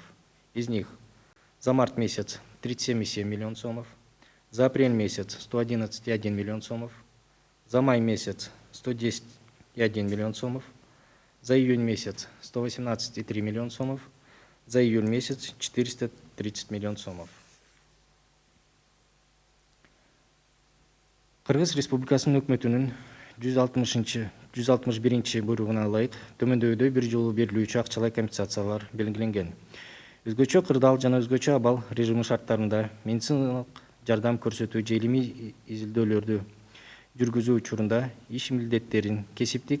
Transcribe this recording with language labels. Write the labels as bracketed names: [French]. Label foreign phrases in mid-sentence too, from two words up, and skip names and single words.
[Russian] Из них за март месяц 37,7 миллион сомов, за апрель месяц 111,1 миллион сомов, за май месяц 110,1 миллион сомов, за июнь месяц 118,3 миллион сомов, за июль месяц 430 миллион сомов. [Kyrgyz] Кыргыз Республикасынын өкмөтүнүн 161 буйругуна ылайык төмөндөгүдөй бир жолу берилүүчү акчалай компенсациялар белгиленген. Өзгөчө кырдаал жана өзгөчө абал режими шарттарында медициналык жардам көрсөтүү же илимий изилдөөлөрдү жүргүзүү учурунда иш милдеттерин, кесиптик